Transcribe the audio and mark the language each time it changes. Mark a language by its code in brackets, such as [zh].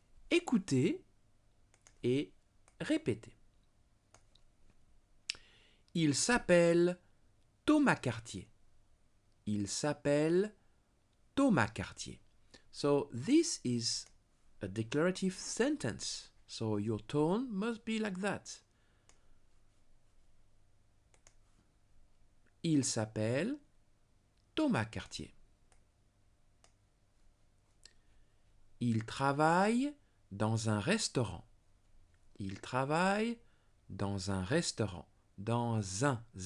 [fr] Écoutez et répétez. Il s'appelle Thomas Cartier. Il s'appelle Thomas Cartier. [en] So this is a declarative sentence. So your tone must be like that. [fr] Il s'appelle Thomas Cartier. Il travaille dans un restaurant. Il travaille dans un restaurant. Dans un.